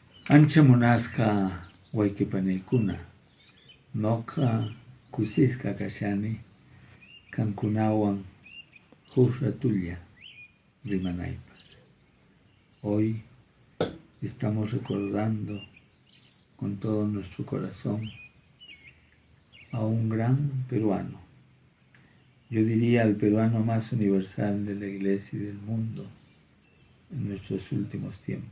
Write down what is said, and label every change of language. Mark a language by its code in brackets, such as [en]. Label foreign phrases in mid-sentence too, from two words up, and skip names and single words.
[qu] Ancha munasqa wayqipaniykuna, ñuqa kusisqa kashani kankunawan huk ratulla rimanaypaq. [es] Hoy estamos recordando con todo nuestro corazón a un gran peruano. Yo diría al peruano más universal de la Iglesia y del mundo en nuestros últimos tiempos.